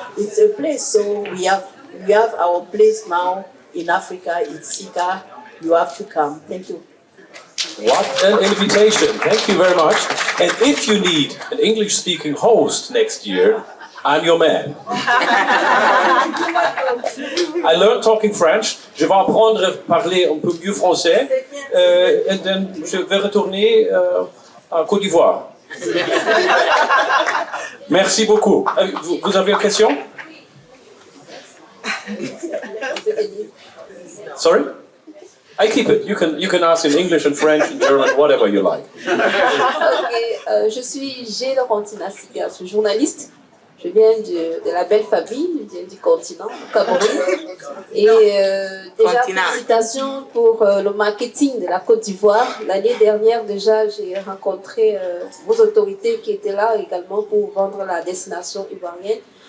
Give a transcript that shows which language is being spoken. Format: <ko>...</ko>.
<en>It's a place, so we have our place now in Africa. It's SICA. You have to come. Thank you. What an invitation. Thank you very much. And if you need an English-speaking host next year, I'm your man. I learned talking French.</en> <fr>Je vais apprendre à parler un peu mieux français. Et then je vais retourner à Côte d'Ivoire. Merci beaucoup. Vous avez une question?</fr> <en>Sorry? I keep it. You can ask in English and French and German, whatever you like.</en> <fr>Je suis Gilles Rontina-Siga, je suis journaliste. Je viens de la belle famille, je viens du continent, du Cameroun. Et déjà, félicitations pour le marketing de la Côte d'Ivoire. L'année dernière, déjà, j'ai rencontré vos autorités qui étaient là également pour vendre la destination ivoirienne.</fr>